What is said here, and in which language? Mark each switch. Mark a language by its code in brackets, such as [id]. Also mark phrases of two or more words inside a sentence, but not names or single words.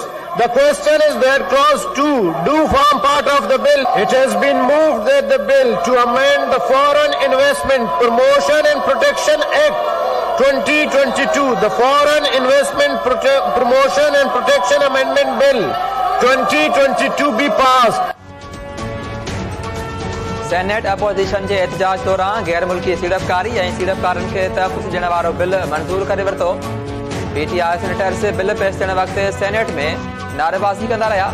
[en] The question is that clause 2 do form part of the bill. It has been moved that the bill to amend the Foreign Investment Promotion and Protection Act 2022, the Foreign Investment Promotion and Protection Amendment Bill 2022 be passed. [sd] सेनेट अपोजिशन जे एहतजाज दौरान गैर मुल्की सीड़पकारी ऐं सीड़पकारनि खे तहफ़ुज़ ॾियण वारो बिल मंज़ूर करे वरितो। पीटीआई सेनेटर्स बिल पेश थियण वक़्तु सेनेट में नारेबाज़ी कंदा रहिया।